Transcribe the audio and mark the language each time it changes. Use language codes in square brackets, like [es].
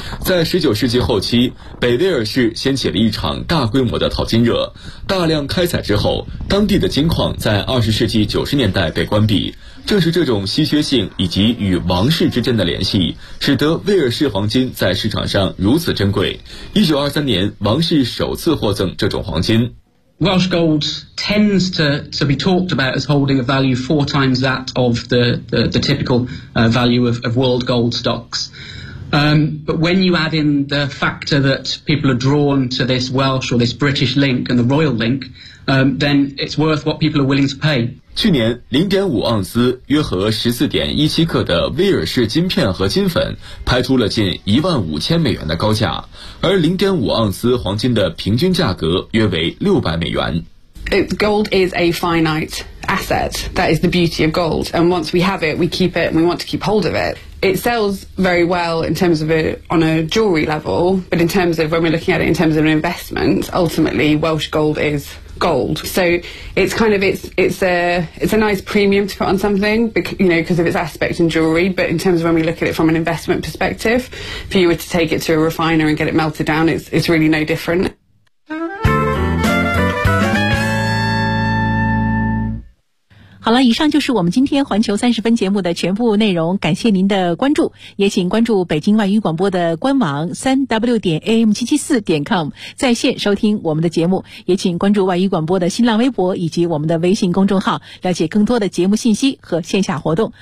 [zh] 在19世纪后期，北威尔士掀起了一场大规模的淘金热，大量开采之后，当地的金矿在20世纪90年代被关闭。正是这种稀缺性以及与王室之间的联系，使得威尔士黄金在市场上如此珍贵。 1923年，王室首次获赠这种黄金。 [en] Welsh gold tends to be talked about as holding a value four times that of the typical value of world gold stocks. But when you add in the factor that people are drawn to this Welsh or this British link and the royal link, then it's worth what people are willing to pay. [zh] 去年 0.5 盎司约合 14.17 克的威尔士金片和金粉拍出了近$15,000的高价，而 0.5 盎司黄金的平均价格约为$600。 [en] Gold is a finite asset. That is the beauty of gold. And once we have it, we keep it and we want to keep hold of it. It sells very well in terms of on a jewelry level, but in terms of when we're looking at it in terms of an investment, ultimately Welsh gold is gold. So it's kind of, it's a nice premium to put on something, because of its aspect in jewelry. But in terms of when we look at it from an investment perspective, if you were to take it to a refiner and get it melted down, it's really no different. [zh] 好了，以上就是我们今天环球30分节目的全部内容，感谢您的关注，也请关注北京外语广播的官网 3w.am774.com 在线收听我们的节目，也请关注外语广播的新浪微博以及我们的微信公众号，了解更多的节目信息和线下活动。